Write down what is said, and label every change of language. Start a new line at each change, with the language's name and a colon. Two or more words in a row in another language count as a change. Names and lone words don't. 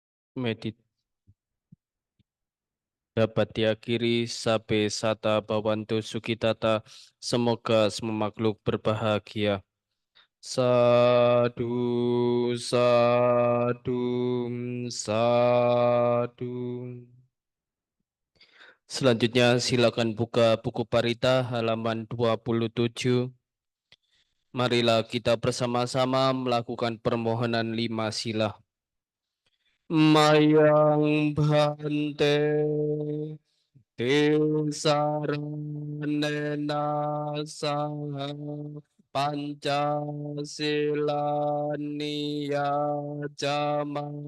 Indonesian: medit dapat diakhiri
Pali: sabe sata bawantu sukitata,
Indonesian: semoga semua makhluk berbahagia.
Pali: Sadu, sadu, sadu.
Indonesian: Selanjutnya silakan buka buku Parita halaman 27. Marilah kita bersama-sama melakukan permohonan 5 sila.
Pali: Mayang Bhante Tisaranena Saha Pancasila Niyajama